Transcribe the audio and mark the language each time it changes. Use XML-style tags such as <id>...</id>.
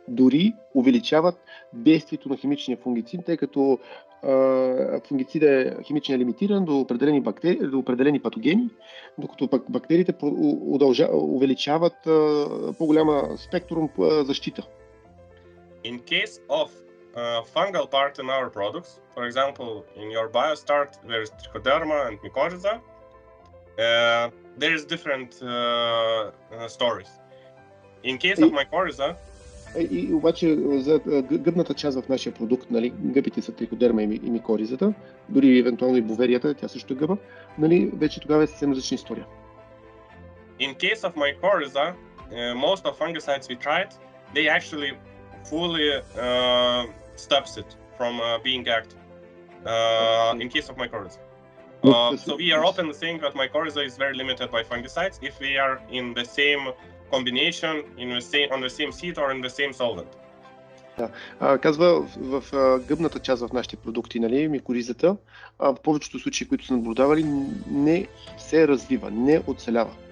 <bg>Дори увеличават действието на химичния фунгицид, тъй като фунгицидът е химично лимитиран до определени патогени, докато пък бактериите увеличават по-голяма спектрум защита.</bg> <en>In case of fungal part in our products, for example, in your biostart, there is trichoderma and mycorrhiza. There is different stories. In case of mycorrhiza,</en> <bg>и обаче за гъбната част в нашия продукт, нали, гъбите са триходерма и микоризата, дори евентуално и боверията, тя също е гъба, нали, вече тогава е съвсем различна история.</bg> <en>In case of mycorrhiza, most of fungicides we tried, they actually fully stops it from being active. In case of mycorrhiza. So we are often saying that mycorrhiza is very limited by fungicides if we are in the same combination, on the same seed or in the same solvent.</en> <bg>Казва, в гъбната част в нашите продукти, нали, микоризата, в повечето случаи, които са наблюдавали, не се развива, не оцелява.</bg>